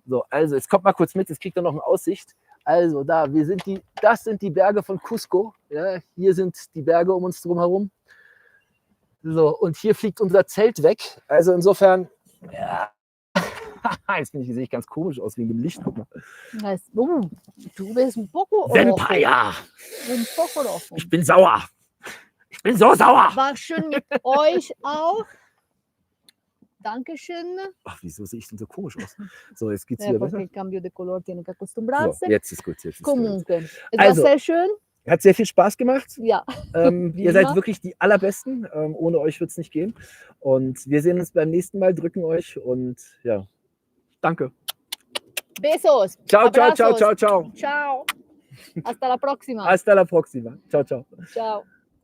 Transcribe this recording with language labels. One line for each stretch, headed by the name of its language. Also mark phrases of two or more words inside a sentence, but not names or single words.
German: So, also, jetzt kommt mal kurz mit, jetzt kriegt ihr noch eine Aussicht. Also, das sind die Berge von Cusco. Ja, hier sind die Berge um uns drum herum. So, und hier fliegt unser Zelt weg. Also insofern, ja. Jetzt sehe ich ganz komisch aus wegen dem Licht. Guck mal. Du bist ein poco Vampire!
Spanish: Un poco rojo.
German: Ich bin sauer. Ich bin so sauer. War schön mit euch auch. Dankeschön. Ach, wieso sehe ich denn so komisch aus? So, jetzt geht's Ja, wieder
Spanish: porque
German: weiter.
Spanish: el cambio de color tiene que acostumbrarse.
German: So, jetzt ist gut. Jetzt ist gut.
Spanish: Comunque, es
German: Also, war sehr schön. Hat sehr viel Spaß gemacht. Ja. Wie Ihr seid immer. wirklich die Allerbesten. Ohne euch wird es nicht gehen. Und wir sehen uns beim nächsten Mal, drücken euch und ja, danke.
Spanish: Besos.
Italian: Ciao, ciao, ciao,
Spanish: Abrazos.
Italian: ciao, ciao. Ciao.
Spanish: Hasta la próxima. Hasta la próxima.
Italian: Ciao, ciao. Ciao.